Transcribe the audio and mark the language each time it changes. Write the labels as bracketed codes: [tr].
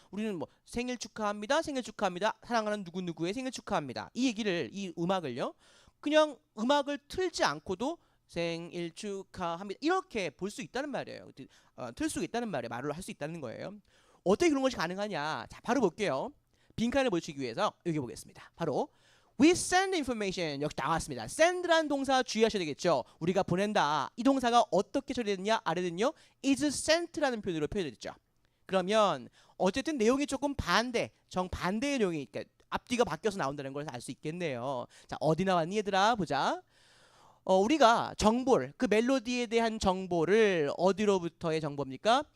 [ko] 우리는 뭐 생일 축하합니다. 생일 축하합니다. 사랑하는 누구누구의 생일 축하합니다. 이 음악을요. 그냥 음악을 틀지 않고도 생일 축하합니다. 이렇게 볼 수 있다는 말이에요. 틀 수 있다는 말이에요. 말을 할 수 있다는 거예요. 어떻게 그런 것이 가능하냐? 자, 바로 볼게요. 빈칸을 보시기 위해서 여기 보겠습니다. 바로 [en] We send information. [ko] 여기 나왔습니다. send라는 동사 주의하셔야 되겠죠. 우리가 보낸다. 이 동사가 어떻게 처리됐냐? 아래는요. [en] is sent [ko] 라는 표현으로 표현됐죠. 그러면 어쨌든 내용이 조금 정반대의 내용이 앞뒤가 바뀌어서 나온다는 걸 알 수 있겠네요. 자, 어디 나왔니 얘들아? 보자. 우리가 정보를 그 멜로디에 대한 정보를 어디로부터의 정보입니까?